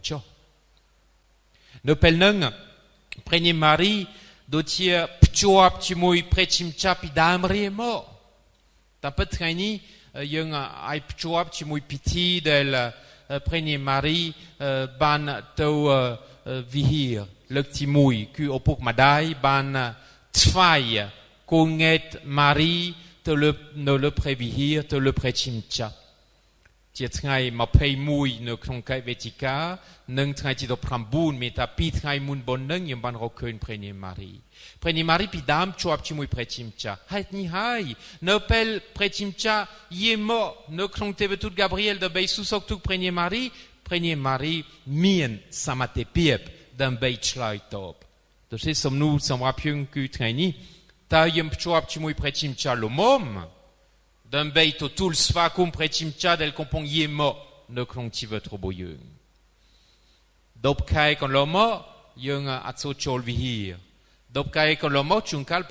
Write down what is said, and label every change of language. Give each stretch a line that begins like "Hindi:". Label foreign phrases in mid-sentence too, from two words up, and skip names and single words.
Khmer: ចុះនៅពេលហ្នឹងព្រះនាងម៉ារីដូចជាភ្ជាប់ជាមួយព្រះជាម្ចាស់ពីដើមរៀងមកតែពិតថ្ងៃនេះយើងអាចភ្ជាប់ជាមួយពិធីដែលព្រះនាងម៉ារីបានទៅវិហារលើកទី1គឺឪពុកម្ដាយបានថ្វាយកូនង៉ែតម៉ារី te le prévihir te le préchimcha ជាថ្ងៃ21នៅក្នុងខែ វិច្ឆិកានិងថ្ងៃទី19មេតា2ថ្ងៃមុនបុណ្យនឹងខ្ញុំបានរកឃើញព្រះនាងម៉ារីព្រះនាងម៉ារីពីដើមជាប់ជាមួយព្រះ ជាម្ចាស់ហេតុនេះហើយនៅពេលព្រះជាម្ចាស់យាងមកនៅក្នុងទេវទូតហ្គាប្រៀលដើម្បីសួរសុខទុក្ខព្រះនាងម៉ារីមានសមត្ថភាពដើម្បីឆ្លើយតបដូច្នេះសំណួរសម្រាប់យើងគឺថ្ងៃនេះតើយើងភ្ជាប់ជាមួយព្រះជាម្ចាស់ល្មមដើម្បីទទួលស្វាគមន៍ព្រះជាម្ចាស់ដែលកំពុងយាងមកនៅក្នុងជីវិតរបស់យើង10ខែកន្លងមកយើងអត់សូវចូលវិហារ10ខែកន្លងមកជួនកាល